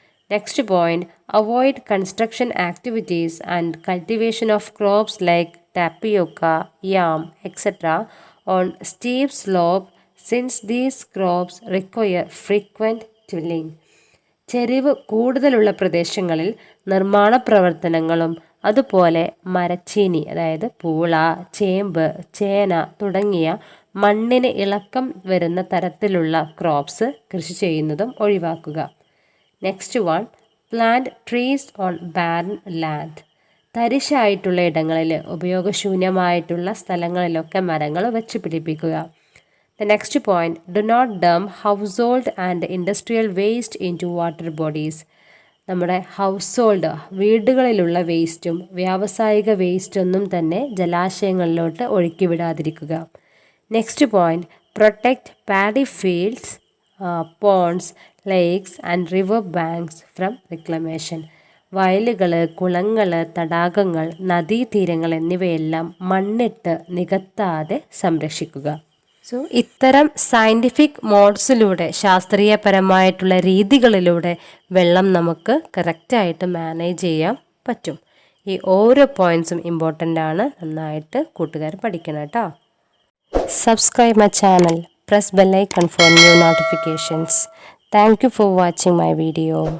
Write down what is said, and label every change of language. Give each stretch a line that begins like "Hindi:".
English: next point avoid construction activities and cultivation of crops like tapioca, yam etcetera on steep slope since these crops require frequent tilling,
Malayalam: ചെരിവ് കൂടുതലുള്ള പ്രദേശങ്ങളിൽ നിർമ്മാണ പ്രവർത്തനങ്ങളും അതുപോലെ മരച്ചീനി, അതായത് പൂള, ചേമ്പ്, ചേന തുടങ്ങിയ മണ്ണിന് ഇളക്കം വരുന്ന തരത്തിലുള്ള ക്രോപ്സ് കൃഷി ചെയ്യുന്നതും ഒഴിവാക്കുക.
English: next one plant trees on barren land,
Malayalam: തരിശായിട്ടുള്ള ഇടങ്ങളിൽ, ഉപയോഗശൂന്യമായിട്ടുള്ള സ്ഥലങ്ങളിലൊക്കെ മരങ്ങൾ വെച്ച് പിടിപ്പിക്കുക.
English: The next point, do not dump household and industrial waste into water bodies.
Malayalam: നമ്മുടെ ഹൗസ് വീടുകളിലുള്ള വേസ്റ്റും വ്യാവസായിക വേസ്റ്റൊന്നും തന്നെ ജലാശയങ്ങളിലോട്ട് ഒഴുക്കി വിടാതിരിക്കുക.
English: next point protect paddy fields, ponds, lakes and river banks from reclamation,
Malayalam: വയലുകൾ, കുളങ്ങൾ, തടാകങ്ങൾ, നദീതീരങ്ങൾ എന്നിവയെല്ലാം മണ്ണിട്ട് നികത്താതെ സംരക്ഷിക്കുക. സോ ഇത്തരം സയൻറ്റിഫിക് മോഡ്സിലൂടെ, ശാസ്ത്രീയപരമായിട്ടുള്ള രീതികളിലൂടെ വെള്ളം നമുക്ക് കറക്റ്റായിട്ട് മാനേജ് ചെയ്യാൻ പറ്റും. ഈ ഓരോ പോയിൻറ്റ്സും ഇമ്പോർട്ടൻ്റ് ആണ്, നന്നായിട്ട് കൂട്ടുകാർ പഠിക്കണം കേട്ടോ.
English: Subscribe my channel, press bell icon for new notifications. Thank you for watching my video.